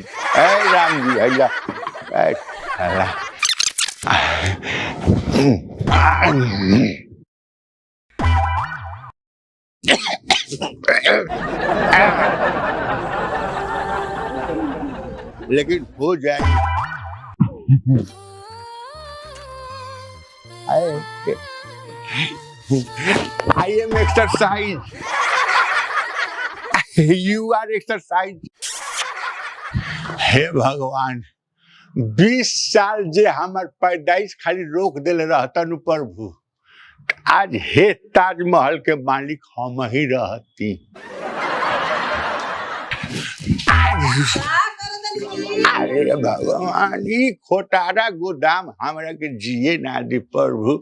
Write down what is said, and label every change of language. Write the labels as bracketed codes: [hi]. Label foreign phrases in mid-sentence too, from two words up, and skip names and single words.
[bho] ऐ राम जी भैया लेकिन हो जाए। [en] I am exercise. You are exercise. [bho] हे भगवान 20 साल जे हमार पैदाइश खाली रोक देले रहता नु प्रभु आज हे ताजमहल के मालिक हम ही रहती। अरे भगवान ई खोटारा गोदाम हमरा के जिए ना दी प्रभु।